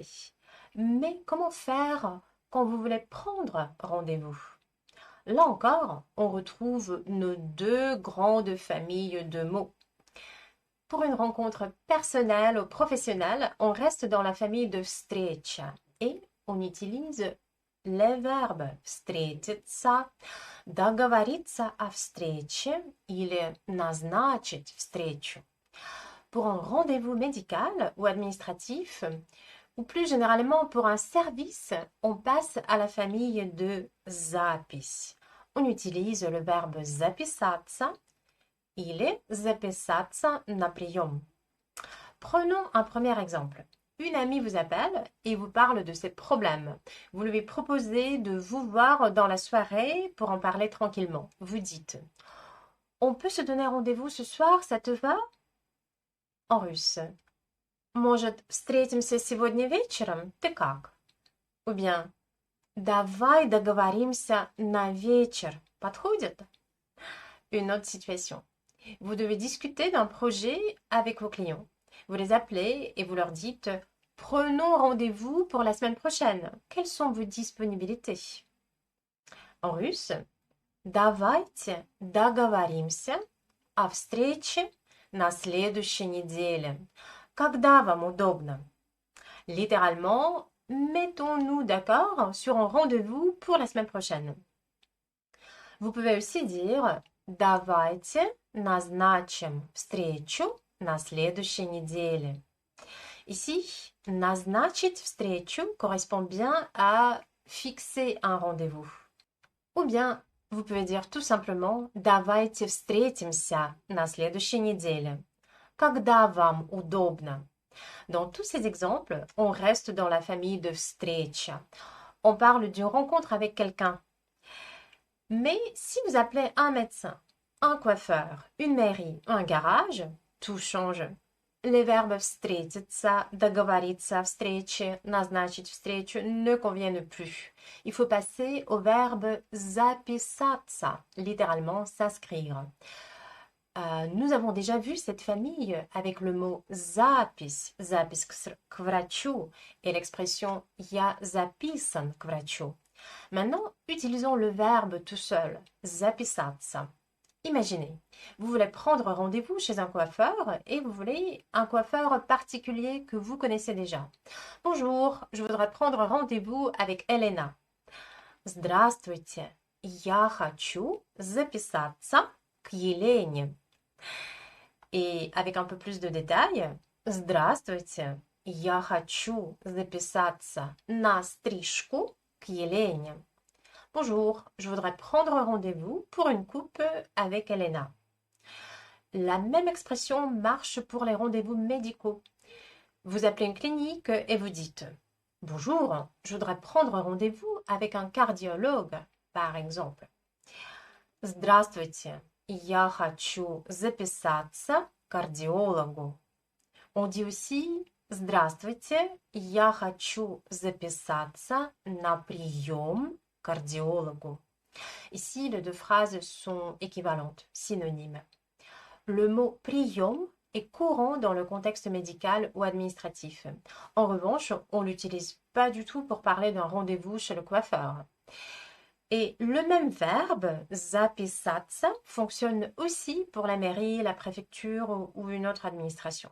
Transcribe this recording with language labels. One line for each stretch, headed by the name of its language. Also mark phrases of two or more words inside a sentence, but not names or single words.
French: Mais comment faire quand vous voulez prendre rendez-vous? Là encore, on retrouve nos deux grandes familles de mots. Pour une rencontre personnelle ou professionnelle, on reste dans la famille de встреча et on utilise les verbes
Russian: встретиться, договориться о встрече или назначить встречу.
French: Pour un rendez-vous médical ou administratif, ou plus généralement pour un service, on passe à la famille de запись. On utilise le verbe
Russian: записаться или записаться на прием.
French: Prenons un premier exemple. Une amie vous appelle et vous parle de ses problèmes. Vous lui proposez de vous voir dans la soirée pour en parler tranquillement. Vous dites « On peut se donner rendez-vous ce soir, ça te va ?» En russe.
Russian: Может, встретимся сегодня вечером? Ты как?
French: Ou bien,
Russian: давай договоримся на вечер. Подходит?
French: Une autre situation. Vous devez discuter d'un projet avec vos clients. Vous les appelez et vous leur dites « Prenons rendez-vous pour la semaine prochaine. Quelles sont vos disponibilités ?» En russe,
Russian: давайте договоримся о встрече на следующей неделе. Когда вам удобно?
French: Littéralement, mettons-nous d'accord sur un rendez-vous pour la semaine prochaine. Vous pouvez aussi dire
Russian: «Давайте назначим встречу на следующей неделе».
French: Ici,
Russian: назначить встречу
French: correspond bien à fixer un rendez-vous. Ou bien, vous pouvez dire tout simplement
Russian: «Давайте встретимся на следующей неделе». Когда вам удобно?
French: Dans tous ces exemples, on reste dans la famille de встреча. On parle d'une rencontre avec quelqu'un. Mais si vous appelez un médecin, un coiffeur, une mairie, un garage, tout change. Les verbes
Russian: встретиться, договориться о встрече, назначить встречу
French: ne conviennent plus. Il faut passer au verbe записаться, littéralement s'inscrire. Nous avons déjà vu cette famille avec le mot
Russian: запись, запись к врачу,
French: et l'expression
Russian: я записан к врачу.
French: Maintenant, utilisons le verbe tout seul, записаться. Imaginez, vous voulez prendre rendez-vous chez un coiffeur et vous voulez un coiffeur particulier que vous connaissez déjà. Bonjour, je voudrais prendre rendez-vous avec Elena.
Russian: Здравствуйте, я хочу записаться к Елене.
French: Et avec un peu plus de détails,
Russian: здравствуйте, я хочу записаться на стрижку к Елене.
French: Bonjour, je voudrais prendre rendez-vous pour une coupe avec Elena. La même expression marche pour les rendez-vous médicaux. Vous appelez une clinique et vous dites Bonjour, je voudrais prendre rendez-vous avec un cardiologue, par exemple.
Russian: Здравствуйте, я хочу записаться к кардиологу.
French: On dit aussi
Russian: Здравствуйте, я хочу записаться на прием к кардиологу.
French: Ici, les deux phrases sont équivalentes, synonymes. Le mot прием est courant dans le contexte médical ou administratif. En revanche, on ne l'utilise pas du tout pour parler d'un rendez-vous chez le coiffeur. Et le même verbe, записаться, fonctionne aussi pour la mairie, la préfecture ou une autre administration.